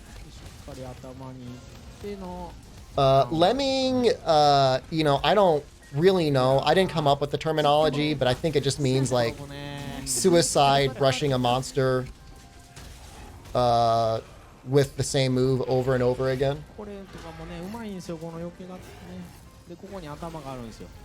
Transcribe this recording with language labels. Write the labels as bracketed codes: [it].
[ja] しっかり頭にいっての。 [en] Lemming, you know, I don't really know. I didn't come up with the terminology, but I think it just means like suicide rushing a monster with the same move over and over again. [ja] これとかもね、うまいんですよ、この余計なね。で、ここに頭があるんですよ。